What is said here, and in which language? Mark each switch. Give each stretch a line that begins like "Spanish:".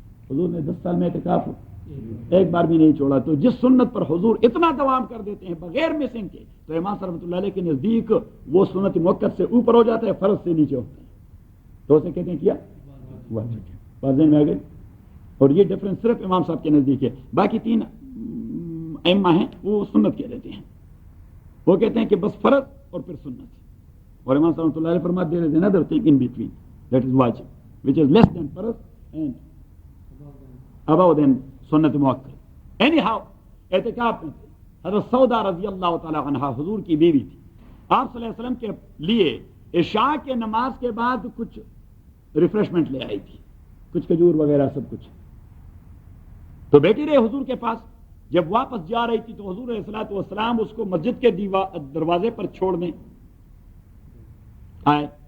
Urdu: حضور نے 10 سال میں اعتکاف ایک بار بھی نہیں چھوڑا. تو جس سنت پر حضور اتنا دوام کر دیتے ہیں بغیر مسنگ کے، تو امام صاحب رحمۃ اللہ علیہ کے نزدیک وہ سنت مؤکد سے اوپر ہو جاتا ہے، فرض سے نیچے ہوتا ہے. تو اسے کہتے ہیں کیا واضح میں آ گئے. اور یہ ڈفرنس صرف امام صاحب کے نزدیک ہے. باقی 3 ائمہ ہیں وہ سنت کہہ دیتے ہیں، وہ کہتے ہیں کہ بس فرض اور پھر سنت. اور امام صاحب رحمۃ اللہ علیہ فرماتے ہیں
English: there is another thing in between that is واجب which is less than فرض and above than سنت مؤکد.
Urdu: anyhow اعتکاف میں تھے. حضرت سودا رضی اللہ تعالی عنہا حضور کی بیوی تھی. آپ صلی اللہ علیہ وسلم کے لیے عشاء کے نماز کے بعد کچھ ریفریشمنٹ لے آئی تھی، کچھ کھجور وغیرہ سب کچھ. تو بیٹھی رہے حضور کے پاس. جب واپس جا رہی تھی تو حضور علیہ الصلوۃ والسلام اس کو مسجد کے دروازے پر چھوڑنے آئے.